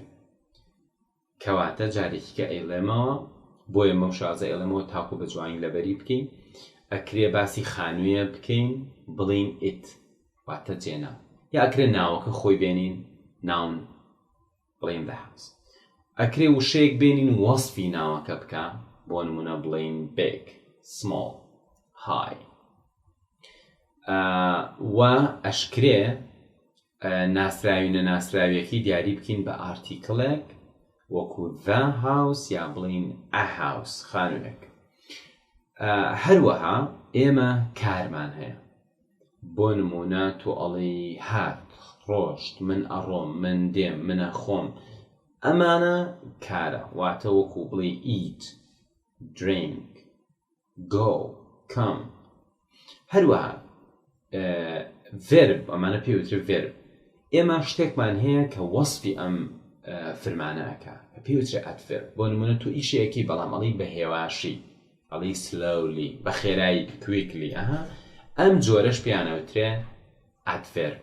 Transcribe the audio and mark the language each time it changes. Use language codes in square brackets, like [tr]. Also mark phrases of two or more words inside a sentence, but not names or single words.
[ckb] کەواتە جارێکی کە ئەیڵێمەوە بۆیە مەو شازە ئێڵێمەوە تاکو بە جوانی لەبەری بکەین، ئەکرێ باسی خانوویە بکەین بڵین it، واتە جێنا، یا ئەکرێ ناوەکە خۆی بێنین ناون بڵین [en] the house. [ckb] ئەکرێ وشەیەک بێنین وەسفی ناوەکە بکە، بۆ نمونە بڵین [en] big، small، high. [ckb] و ئەشکرێ ناسراوی نەناسراویەکی دیاری بکەین بە ئارتیکڵێک وەکو [en] the house [ckb] یا بڵین [en] a house، [ckb] خانوویەک. هەروەها ئێمە کارمان هەیە. بۆ نمونە تۆ ئەڵێی هات، ڕۆشت، من ئەڕۆم، من دێم، منە خۆم. ئەمانە کارە، واتە وەکو بڵێ [en] eat، drink، go، come. [ckb] هەروەها verb ئەمانە پێوترێت verb. ئێمە شتێکمان هەیە کە وەصفی ئەم فرمانەکە کە پێوترێت adverb. بۆ نمونە تۆ ئیشەیەکی بەڵام ئەڵی بە هێواشی، ئەڵی slowly، بە خێرایی quickly، ئەم جۆرەش پێیانەوترێ adverb.